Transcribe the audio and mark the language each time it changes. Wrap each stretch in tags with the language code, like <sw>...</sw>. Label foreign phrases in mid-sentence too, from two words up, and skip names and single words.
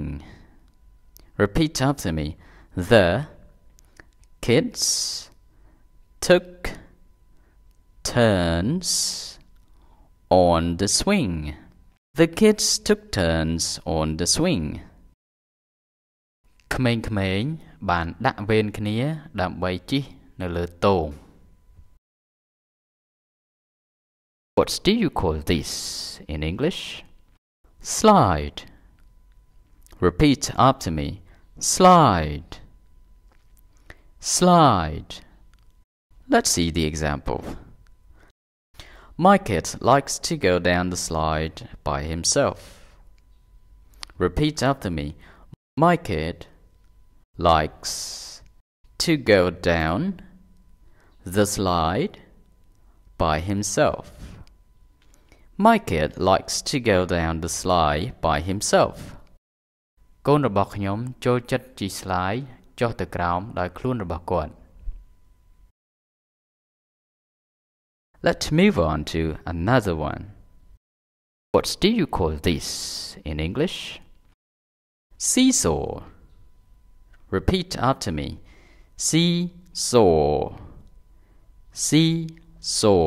<en>Repeat after me. The kids took turns on the swing. The kids took turns on the swing.</en> <km>ក្មេងៗបានដាក់វេនគ្នាដើម្បីជិះនៅលើទង</km> <en>What do you call this in English? Slide. Repeat after me. Slide. Slide. Let's see the example. My kid likes to go down the slide by himself. Repeat after me. My kid likes to go down the slide by himself. My kid likes to go down the slide by himself.</en> <km>កូនរបស់ខ្ញុំចូលចិត្តជិះស្លាយចុះទៅក្រោមដោយខ្លួនរបស់គាត់</km> <en>Let's move on to another one. What do you call this in English? Seesaw. Repeat after me. Seesaw. Seesaw.</en>